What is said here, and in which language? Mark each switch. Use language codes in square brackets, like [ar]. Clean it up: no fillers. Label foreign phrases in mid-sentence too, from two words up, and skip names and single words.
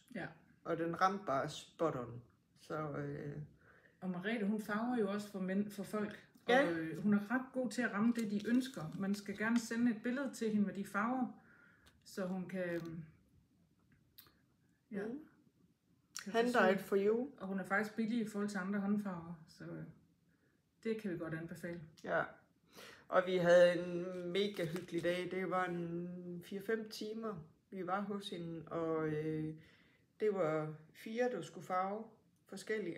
[da] Ja. Og den ramte bare [en] spot on. [da] Så, Og Merete, hun farver jo også for folk. Ja. Og hun er ret god til at ramme det, de ønsker. Man skal gerne sende et billede til hende med de farver, så hun kan... Ja. [en] Hand-dyed for you. [da] Og hun er faktisk billig i forhold til andre håndfarver, så det kan vi godt anbefale. Ja. Og vi havde en mega hyggelig dag. Det var en 4-5 timer, vi var hos hende, og det var 4, der skulle farve forskellige.